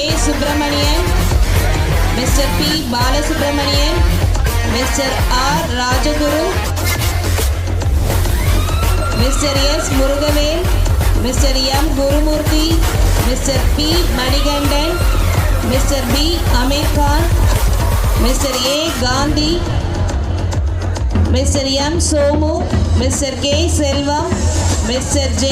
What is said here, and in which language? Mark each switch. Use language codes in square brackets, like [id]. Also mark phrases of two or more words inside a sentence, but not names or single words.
[en] Subramanian, Mr. P. Balasubramanian, Mr. R. Rajaguru, Mr. S. Murugavel, Mr. M. Gurumurthy, Mr. P. Manigandan, Mr. B. Amir Khan, Mr. A. Gandhi, Mr. M. Somu, Mr. K. Selvam, Mr. J.